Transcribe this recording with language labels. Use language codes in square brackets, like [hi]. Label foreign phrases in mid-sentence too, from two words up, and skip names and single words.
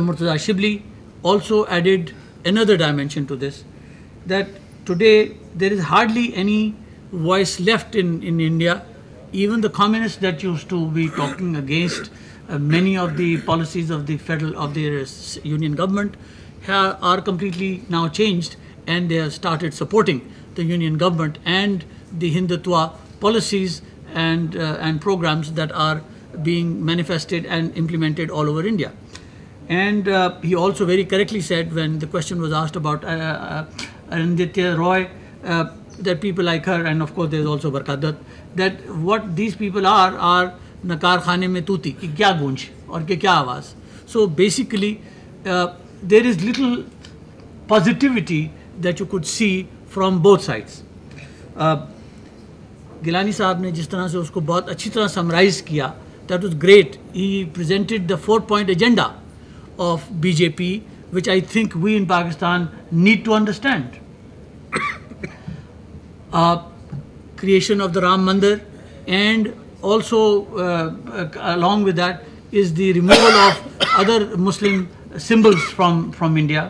[en] Murtaza Shibli also added another dimension to this, that today there is hardly any voice left in India even the communists that used to be talking against many of the policies of the union government are completely now changed, and they have started supporting the union government and the Hindutva policies and programs that are being manifested and implemented all over India. And he also very correctly said, when the question was asked about Arundhati Roy, that people like her, and of course there's also Barkat Dutt, that what these people are [ur] نقار خانے میں طوطی، کی کیا گونج اور کی کیا آواز. [en] So basically there is little positivity that you could see from both sides. [ur] Gilani صاحب نے جس طرح سے اس کو بہت اچھی طرح سمرائز کیا, [en] that was great. He presented the 4-point agenda of BJP, which I think we in Pakistan need to understand. Creation of the Ram Mandir, and also along with that is the removal of other Muslim symbols from India.